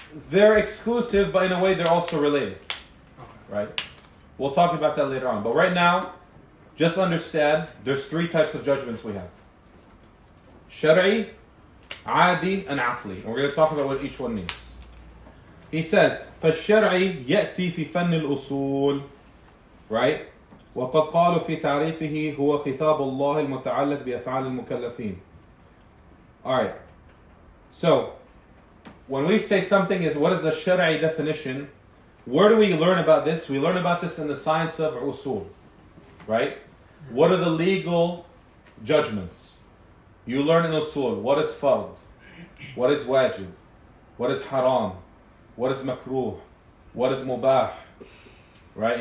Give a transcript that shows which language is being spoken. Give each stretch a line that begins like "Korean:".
English: They're exclusive, but in a way they're also related. Okay. Right? We'll talk about that later on. But right now, just understand there's three types of judgments we have. Shari'i, Adi, and Aqli. And we're going to talk about what each one means. He says,
Arabic: فالشرعي يأتي في فن الأصول.
English: Right?
Arabic: وقد قالوا في تعريفه هو خطاب الله المتعلق بأفعال المكلفين.
English: Alright. So, when we say something is, what is the shari'i definition? Where do we learn about this? We learn about this in the science of usul. Right? What are the legal judgments? You learn in usul. What is fard? What is wajib? What is haram? What is makruh? What is mubah? Right?